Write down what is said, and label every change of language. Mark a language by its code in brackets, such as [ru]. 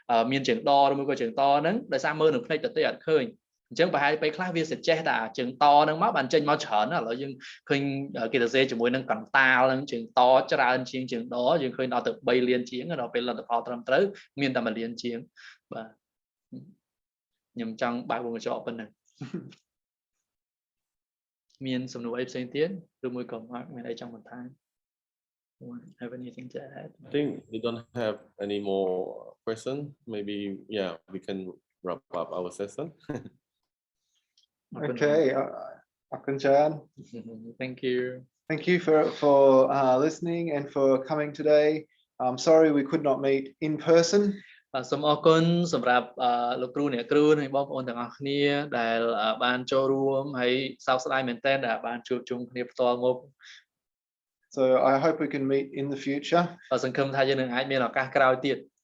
[km] មានជើងដឬមួយក៏ជើងតហ្នឹងដោយសារមើលនឹងភ្នែកទៅអត់ឃើញអញ្ចឹងប្រហែលពេលខ្លះវាsuggestថាជើងតហ្នឹងមកបានចេញមកច្រើនណាស់ឥឡូវយើងឃើញគេសរសេរជាមួយនឹងកន្តាលហ្នឹងជើងតច្រើនជាងជើងដយើងឃើញដល់ទៅ3លានជាងដល់ពេលលទ្ធផលត្រឹមត្រូវមានតែ1លានជាងបាទខ្ញុំចង់បើកវងកញ្ចក់ប៉ុណ្ណឹងមានសំណួរអីផ្សេងទៀតឬមួយក៏Marcមានអីចង់បន្ថែម [en] Have anything to add? I think we don't have any more questions. Maybe we can wrap up our session. Okay, [km] Akunjan. [en] Thank you. Thank you for listening and for coming today. I'm sorry we could not meet in person. [km] សូមអរគុណសម្រាប់លោកគ្រូអ្នកគ្រូនិងបងប្អូនទាំងអស់គ្នាដែលបានចូលរួមហើយសោកស្ដាយមែនទែនដែលបានជួបជុំគ្នាផ្ទាល់មុខ [en] So I hope we can meet in the future. [km] សង្ឃឹមថាយើងនឹងអាចមានឱកាសក្រោយទៀត